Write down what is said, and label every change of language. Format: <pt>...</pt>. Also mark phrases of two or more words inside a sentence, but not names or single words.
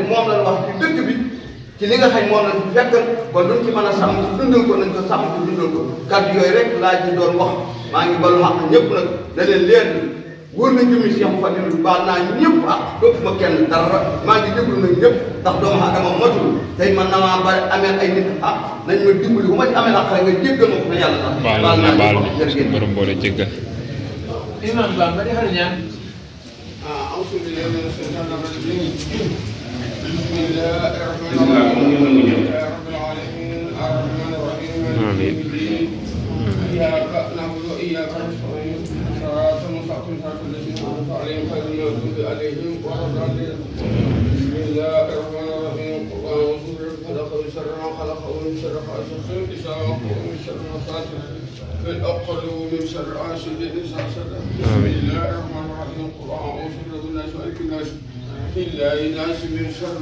<wo>moom lañ wax ci dëkk bi ci li nga xam moom lañ fi fekkal kon duñ ci mën a sàmm ci dundal ko nañ ko sàmm ci dundal ko kàddu yooyu rek laa ci doon wax maa ngi balu xaq ñëpp nag da leen leen wóor na jëmi Cheikh Fadilou baal naa ñëpp ak dootuma kenn dara maa ngi déglu nag ñëpp ndax doomu aadama matul tey man na maa bari amee ay nit nañ ma dimbali bu ma ci amee ak nga jéggal ma ko na yàlla tax baal naa ñëpp borom boole jéggal imam ba ma defal ñaan</wo> <ar>بسم الله الرحمن الرحيم يا رب العالمين الرحمن الرحيم مالك يوم الدين اياك نعبد واياك نستعين صراط المستقيم صراط الذين انعمت عليهم غير المغضوب عليهم ولا الضالين بسم الله الرحمن الرحيم قل اعوذ برب الفلق من شر ما خلق ومن شر غاسق اذا وقب ومن شر النفاثات في العقد ومن شر حاسد اذا حسد بسم الله الرحمن الرحيم قل اعوذ برب الناس مالك الناس إلا الناس من شر</ar>